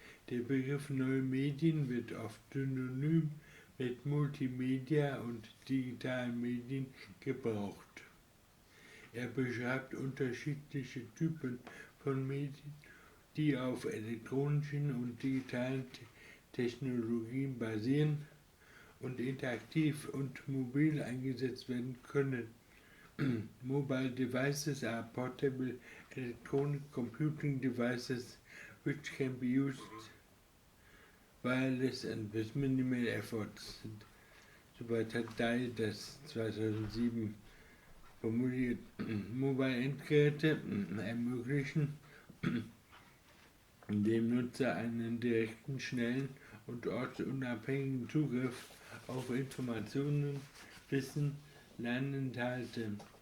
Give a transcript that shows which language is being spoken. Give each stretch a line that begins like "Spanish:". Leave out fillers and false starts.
German: Der Begriff neue Medien wird oft synonym mit Multimedia und digitalen Medien gebraucht. Er beschreibt unterschiedliche Typen von Medien, die auf elektronischen und digitalen Technologien basieren und interaktiv und mobil eingesetzt werden können.
English: Mobile devices are portable electronic computing devices which can be used wireless and with minimal efforts.
German: Soweit hat Dai das 2007 formuliert. Mobile Endgeräte ermöglichen dem Nutzer einen direkten, schnellen und ortsunabhängigen Zugriff auf Informationen, Wissen, Lerninhalte.